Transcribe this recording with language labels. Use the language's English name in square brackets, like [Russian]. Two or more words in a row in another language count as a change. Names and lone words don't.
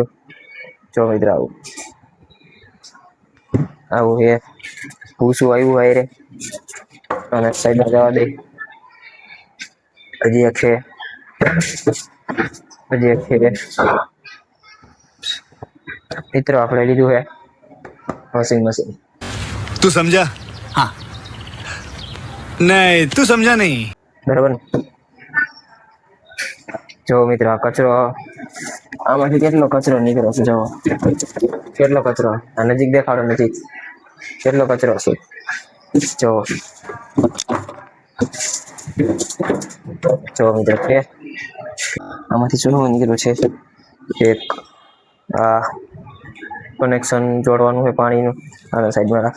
[Gujarati] જો મિત્રો આવું આવું છે, ભૂસું આવ્યું હોય રે, અને સાઈડમાં જવા દે। હજી એક છે, હજી એક છે મિત્રો આપણે લીધું છે [English] washing machine. [Hindi] तू समझा? हाँ नहीं तू समझा नहीं [Gujarati] બરાબર ને। જો મિત્રો આ કચરો, આમાંથી કેટલો કચરો નીકળ્યો છે, જો કેટલો કચરો। આ નજીક દેખાડો, નજીક કેટલો કચરો છે જો। જો મિત્રો છે આમાંથી શું નીકળ્યું છે, એક આ કનેક્શન જોડવાનું છે પાણીનું, આને સાઈડમાં રાખી।